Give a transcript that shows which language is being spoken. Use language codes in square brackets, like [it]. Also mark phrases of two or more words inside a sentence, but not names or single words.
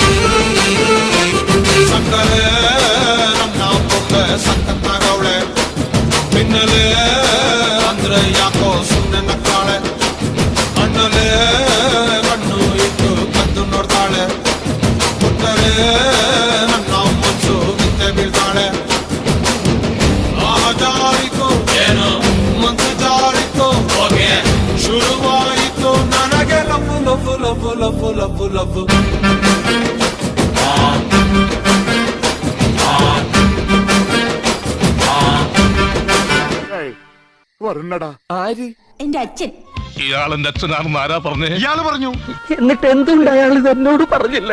[kn] ಸಕ್ಕರೆ ನನ್ನ ಬೊಂಬೆ ಸಕ್ಕತ್ತಾಗವಳೆ ಪಿನ್ನಲೆ ಅಂದ್ರೆ ಯಾಕೋ ಸುಮ್ಮನೆ ನಕ್ಕಾಳೆ ಅಣ್ಣಲೆ ಕಣ್ಣು ಇಟ್ಟು ಕದ್ದು ನೋಡ್ತಾಳೆ ಕೊಟ್ಟರೆ ನನ್ನ ಮನ್ಸು ಬಿದ್ದೆ ಬೀಳ್ತಾಳೆ ಜಾರಿತು ಏನು ಮಂತ್ರ ಜಾರಿತು ಶುರುವಾಯಿತು ನನಗೆ ಲಫು ಲಫು ಲಫು ಲಫು ಲಫು ಲಫು [ml] വരുന്നടാ ആര്? എന്റെ അച്ഛൻ. ഇയാളെന്റെ അച്ഛനാണെന്ന് ആരാ പറഞ്ഞേ? ഇയാള് പറഞ്ഞു. എന്നിട്ട് എന്തുകൊണ്ട് അയാൾ എന്നോട് പറഞ്ഞില്ല?